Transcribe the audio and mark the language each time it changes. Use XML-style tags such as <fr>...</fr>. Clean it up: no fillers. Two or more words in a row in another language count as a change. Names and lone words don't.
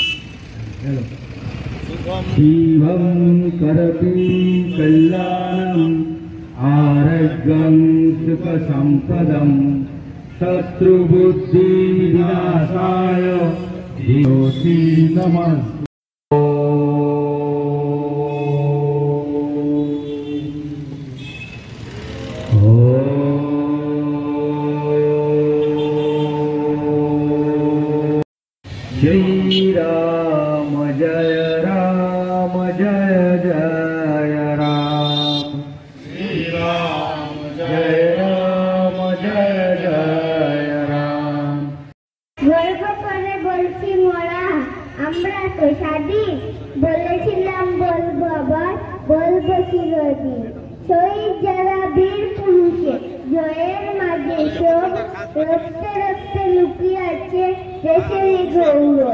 <sa>शिवम करति कल्याणम आरोग्यं सुख सम्पदम शत्रु बुद्धि विनाशाय ज्योति नमस्ते।</sa> <hi>श्री राम जय राम जय जय राम, श्री राम जय राम जय जय राम।</hi> <bn>গর্ব করে বলছি মোরা আমরা তো স্বাধীন, বলেছিলাম বলবো আবার বলবো চিরদিন। শহীদ যারা বীর পুরুষে জয়ের মাঝে সব রক্তে রক্তে লুকিয়ে আছে দেশের গৌরব।</bn>